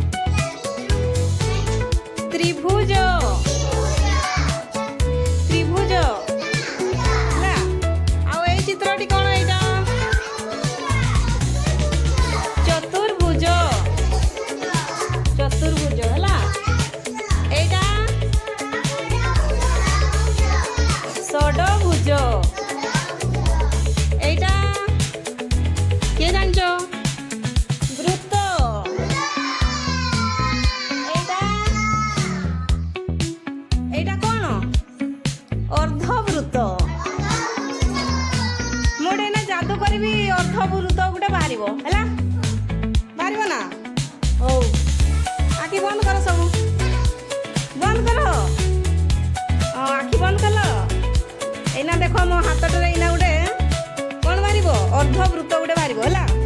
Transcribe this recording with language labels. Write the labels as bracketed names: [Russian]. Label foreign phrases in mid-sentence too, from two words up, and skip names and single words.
[Odia] ତ୍ରିଭୁଜ। ତ୍ରିଭୁଜ ହେଲା। ଆଉ ଏଇ ଚିତ୍ରଟି କ'ଣ? ଏଇଟା ଚତୁର୍ଭୁଜ। ଚତୁର୍ଭୁଜ ହେଲା। ଏଇଟା ଷଡ଼ଭୁଜ। [Bangla] এইটা কে জানছো? বৃত্ত। এইটা এইটা কোন? অর্ধবৃত্ত। [Odia] ମୁଁ ଏଇନା ଜାଦୁ କରିବି, ଅର୍ଧବୃତ୍ତ ଗୋଟେ ବାହାରିବ ହେଲା। ବାହାରିବ ନା? ହଉ ଆଖି ବନ୍ଦ କର, ସବୁ ବନ୍ଦ କର। ଆଖି ବନ୍ଦ କଲ। ଏଇନା ଦେଖ ମୋ ହାତଟାରେ ଏଇନା ଗୋଟେ ଅର୍ଦ୍ଧବୃତ୍ତ ଗୋଟେ ବାହାରିବ ହେଲା।